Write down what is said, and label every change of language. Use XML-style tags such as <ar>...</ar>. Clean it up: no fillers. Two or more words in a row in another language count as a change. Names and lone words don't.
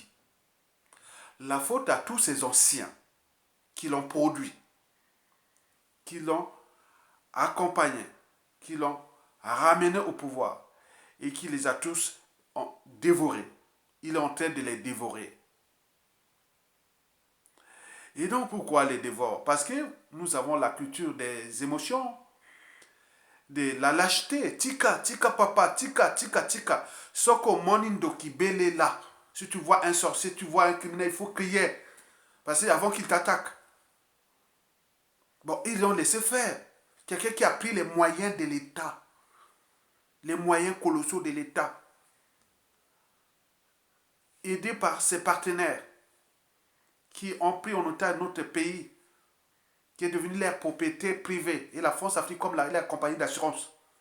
<fr>La faute à tous ces anciens qui l'ont produit, qui l'ont accompagné, qui l'ont ramené au pouvoir et qui les a tous dévorés. Il est en train de les dévorer. Et donc pourquoi les dévore? Parce que nous avons la culture des émotions, de la lâcheté.</fr> <ln>Tika, tika papa, tika, tika, tika. Soko monindo</ln> <fr>qui bélé là. Si tu vois un sorcier, tu vois un criminel, il faut crier. Parce que avant qu'il t'attaque. Bon, ils l'ont laissé faire. Quelqu'un qui a pris les moyens de l'État. Les moyens colossaux de l'État. Aidé par ses partenaires qui ont pris en otage notre pays, qui est devenu leur propriété privée, et la France-Afrique comme la compagnie d'assurance.</fr>